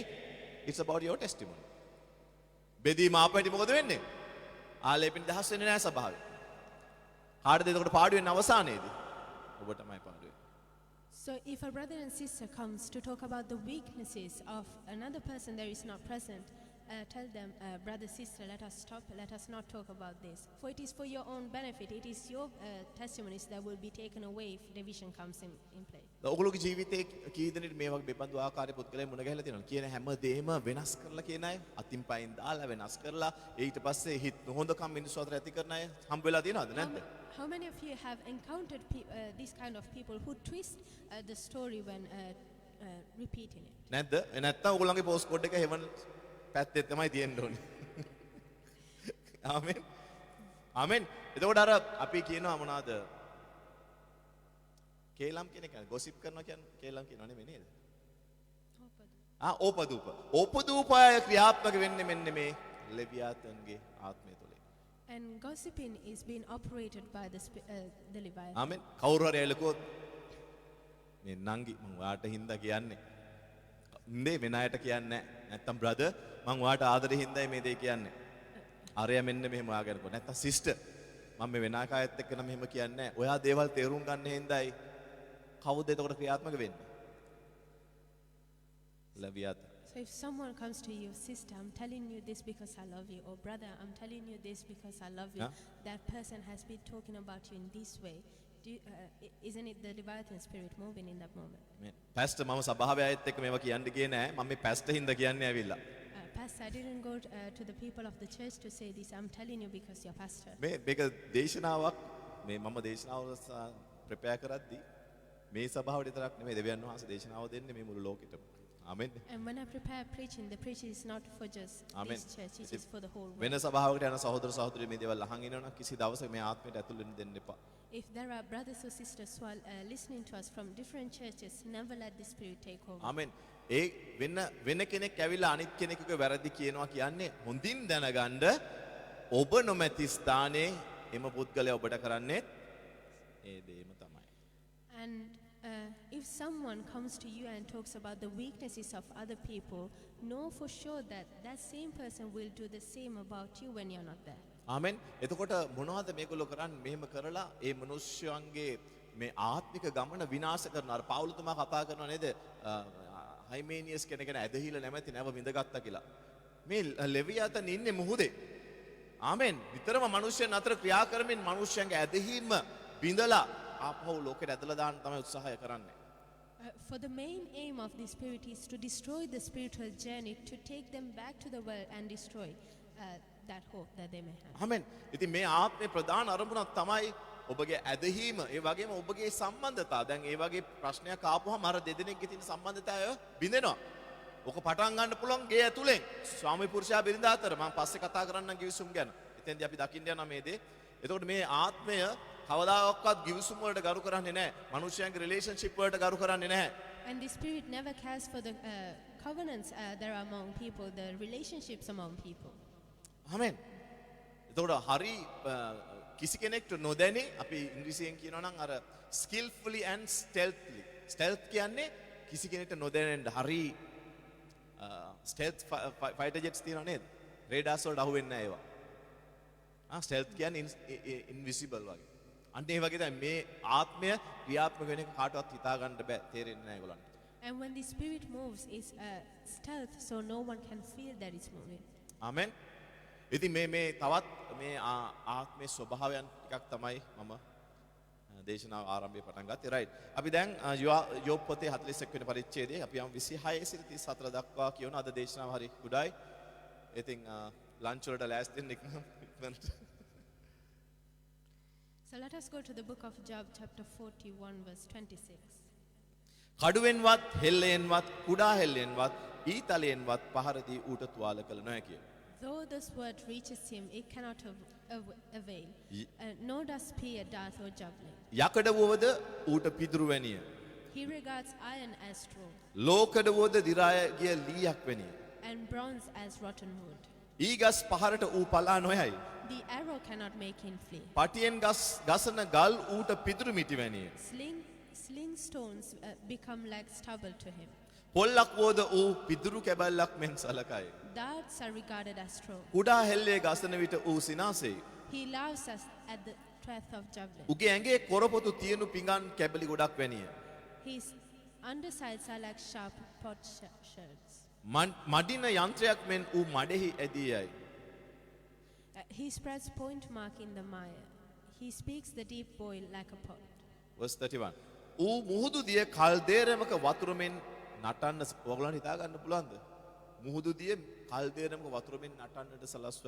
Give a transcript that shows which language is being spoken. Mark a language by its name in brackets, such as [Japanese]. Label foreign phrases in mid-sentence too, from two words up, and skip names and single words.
[English] It's about your testimony. [Sinhala] බෙදීම ආපැටි මොකද වෙන්නේ? ආලේපෙන් දහස් වෙන්නේ නැහැ සභාවේ. කාටද එතකොට පාඩු වෙන්නේ අවසානයේදී? ඔබටමයි පාඩු වෙන්නේ. [English] So if a brother and sister comes to talk about the weaknesses of another person that is not present, tell them, brother, sister, let us stop, let us not talk about this. For it is for your own benefit, it is your testimonies that will be taken away if division comes in play. [Sinhala] ඔගොල්ලෝගේ ජීවිතේ කී දෙනෙක් මේ වගේ බෙබඳු ආකාරයේ පුද්ගලයන් මුණ ගැහිලා තියෙනවද? කියන හැම දෙයක්ම වෙනස් කරලා කියන අය, අතින් පයින් දාලා වෙනස් කරලා ඊට පස්සේ හිත නොහොඳකම් මිනිස්සු අතර ඇති කරන අය හම්බ වෙලා තියෙනවද නැද්ද? [English] How many of you have encountered this kind of people who twist the story when repeating it? [Sinhala] නැද්ද? නැත්තම් ඔයගොල්ලන්ගේ [English] post code [Sinhala] එක හෙවන් පැත්තේ තමයි තියෙන්න ඕනේ. ආමෙන්. ආමෙන්. එතකොට අර අපි කියනවා මොනවාද? කේලම් කියන එක ගොසිප් කරනවා කියන්නේ කේලම් කියනවා නෙමෙයි නේද? ඕපදූප. ඕපදූපය ක්‍රියාත්මක වෙන්නේ මෙන්න මේ ලෙවියාතන්ගේ ආත්මය තුළ. [English] And gossiping is being operated by the Leviathan. [Sinhala] ආමෙන්. කවුරු හරි ඇවිල්ලා මේ නංගි මම ඔයාට හින්දා කියන්නේ. නේ වෙන අයට කියන්නේ නැහැ. නැත්තම් බ්‍රදර් මම ඔයාට ආදරේ හින්දායි මේ දේ කියන්නේ. අරයා මෙන්න මෙහෙම ඔයා ගැන කො නැත්තම් සිස්ටර් මම මේ වෙන කායත් එක්ක නම් මෙහෙම කියන්නේ නැහැ. ඔයා දේවල් තේරුම් ගන්න හින්දායි කවුද එතකොට ක්‍රියාත්මක වෙන්නේ? ලැබියත්. [English] So if someone comes to you, sister, I'm telling you this because I love you, or brother, I'm telling you this because I love you, Huh? that person has been talking about you in this way. Isn't it the Leviathan spirit moving in that moment? [Sinhala] පැස්ටර් මම සභාවේ අයත් එක්ක මේවා කියන්න ගියේ නෑ. මම මේ පැස්ටර් හින්දා කියන්නේ ඇවිල්ලා. [English] Pastor, I didn't go to the people of the church to say this. I'm telling you because you're pastor. [Sinhala] මේක දේශනාවක් මේ මම දේශනාව ප්‍රෙපෙයාර් කරද්දී මේ සභාවට විතරක් නෙමෙයි දෙවියන් වහන්සේ දේශනාව දෙන්නේ මේ මුළු ලෝකෙටම. ආමෙන්. [English] And when I prepare preaching, the preaching is not for just Amen. this church, it is for the whole වෙන world. [Sinhala] සභාවකට යන සහෝදර සහෝදරිය මේ දේවල් අහන් ඉනවනම් කිසි දවසක මේ ආත්මයට ඇතුල් වෙන්න දෙන්න එපා. [English] If there are brothers or sisters who are listening to us from different churches, never let the Spirit take over. [Sinhala] ආමෙන්. ඒ වෙන කෙනෙක් ඇවිල්ලා අනිත් කෙනෙකුගේ වැරදි කියනවා කියන්නේ හොඳින් දැනගන්න ඔබ නොමැති ස්ථානයේ එම පුද්ගලයා ඔබට කරන්නේ ඒ දේම තමයි. [English] And if someone comes to you and talks about the weaknesses of other people, know for sure that that same person will do the same about you when you're not there. [Sinhala] ආමෙන්. එතකොට මොනවද මේගොල්ලෝ කරන්නේ? මෙහෙම කරලා ඒ මිනිස්යන්ගේ මේ ආත්මික ගමන විනාශ කරනවා. අර පාවුලතුමා කතා කරනවා නේද? හයිමේනියස් කෙනෙක් ගැන ඇදහිලා නැමැති නැව විඳගත්තා කියලා. මේ ලෙවියාතන් ඉන්නේ මුහුදේ. ආමෙන්. විතරම මිනිස්යන් අතර ක්‍රියා කරමින් මිනිස්යන්ගේ ඇදහිීම බිඳලා ආපහු ලෝකෙට ඇදලා දාන්න තමයි උත්සාහය කරන්නේ. [English] For the main aim of the Spirit is to destroy the spiritual journey, to take them back to the world and destroy that hope that they may have. [Sinhala] ආමෙන්. ඉතින් මේ ආත්මේ ප්‍රධාන අරමුණක් තමයි ඔබගේ ඇදහිීම, ඒ වගේම ඔබගේ සම්බන්ධතාව. දැන් ඒ වගේ ප්‍රශ්නයක් ආපුවම අර දෙදෙනෙක්ගේ තියෙන සම්බන්ධතාවය බිඳෙනවා. ඔක පටන් ගන්න පුළුවන් ගේ ඇතුලෙන්. ස්වාමි පුරුෂයා බිරිඳ අතර මම පස්සේ කතා කරන්නම් ගිවිසුම් ගැන. එතෙන්දී අපි දකින්න යනවා මේ දේ. එතකොට මේ ආත්මය කවදාකවත් ගිවිසුම් වලට ගරු කරන්නේ නැහැ. මිනිස්යන්ගේ රිලේෂන්ෂිප් වලට ගරු කරන්නේ නැහැ. [English] And the Spirit never cares for the covenants there are among people, the relationships among people. [Sinhala] ආමෙන්. එතකොට හරි කිසි කෙනෙක්ට නොදැනි අපි ඉංග්‍රීසියෙන් කියනවා නම් අර [English] skillfully and stealthily. [Sinhala] stealth කියන්නේ කිසි කෙනෙක්ට නොදැනෙන්න හරි [English] stealth fighter jets [Sinhala] තියෙනවා නේද? radars වලට අහු වෙන්නේ නැහැ ඒවා. stealth කියන්නේ invisible වගේ. අන්න ඒ වගේ තමයි මේ ආත්මය ක්‍රියාත්මක වෙන එක කාටවත් හිතා ගන්න බෑ. තේරෙන්නේ නැහැ ඒගොල්ලන්ට. [English] And when the Spirit moves, it's stealth, so no one can feel that it's moving. [Sinhala] ආමෙන්. ඉතින් මේ තවත් මේ ආත්මේ ස්වභාවයන් ටිකක් තමයි මම දේශනාව ආරම්භය පටන් ගත්තේ. රයිට්. අපි දැන් යෝබ් පොතේ 41 වෙනි පරිච්ඡේදයේ අපි යම් 26 සිට 34 දක්වා කියවන අද දේශනාව හරි කුඩායි. ඉතින් ලන්ච් වලට ලෑස්ති වෙන්න ඉක්මනට. [English] So let us go to the book of Job, chapter 41, verse 26. [Sinhala] කඩුවෙන්වත් හෙල්ලෙන්වත් කුඩා හෙල්ලෙන්වත් ඊතලයෙන්වත් පහර දී ඌට තුවාල කළ නොහැකිය. [English] Though this word reaches him, it cannot avail, nor does spear, dart, or javelin. [Sinhala] යකඩ වුවද ඌට පිදුරු වැනිය. [English] He regards iron as straw, [Sinhala] ලෝකඩ වුවද දිරාය ගිය ලීයක් වැනිය. [English] and bronze as rotten wood. [Sinhala] ඊගස් පහරට ඌ පලා නොයයි. [English] The arrow cannot make him flee. [Sinhala] පටියෙන් ගසන ගල් ඌට පිදුරු මිටි වැනිය. [English] Sling stones become like stubble to him. [Sinhala] පොල්ලක් වුවද ඌ පිදුරු කැබල්ලක් මෙන් සලකයි. [English] Darts are regarded as straw. [Sinhala] කුඩා හෙල්ලේ ගසන විට ඌ සිනාසෙයි. [English] He laughs at the breath of javelin. [Sinhala] උගේ ඇඟේ කොරපොතු තියනු පිඟන් කැබලි ගොඩක් වැනිය. [English] His undersides are like sharp potsherds. [Sinhala] මඩින යන්ත්‍රයක් මෙන් ඌ මඩෙහි ඇදී යයි. [English] He spreads point mark in the mire. He speaks the deep boil like a pot. Verse 31. [Sinhala] ඌ මුහුදු දිය කල්දේරමක වතුරෙන් නටන්න ඔයගොල්ලන්ට හිතා ගන්න පුළුවන්ද? මුහුදු දිය කල්දේරමක වතුරෙන් නටන්නට සලස්වයි.